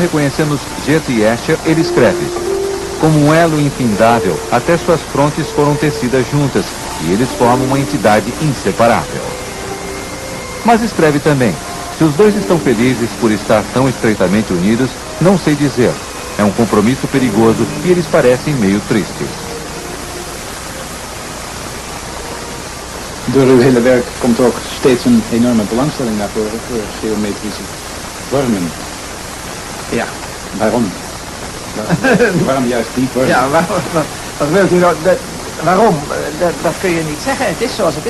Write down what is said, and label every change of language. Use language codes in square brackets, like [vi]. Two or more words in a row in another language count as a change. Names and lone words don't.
[pt] reconhecemos Goethe e Escher, ele escreve: como um elo infindável, até suas frontes foram tecidas juntas, e eles formam uma entidade inseparável. Mas escreve também: se os dois estão felizes por estar tão estreitamente unidos, não sei dizer. É um compromisso perigoso e eles parecem meio tristes. [nl] Door uw hele werk komt ook steeds een enorme belangstelling naar voren voor geometrische vormen. Ja, waarom? Waarom juist die vorm? Ja, wat wilt u nou? Waarom? Dat kun je niet zeggen. Het is zoals het is.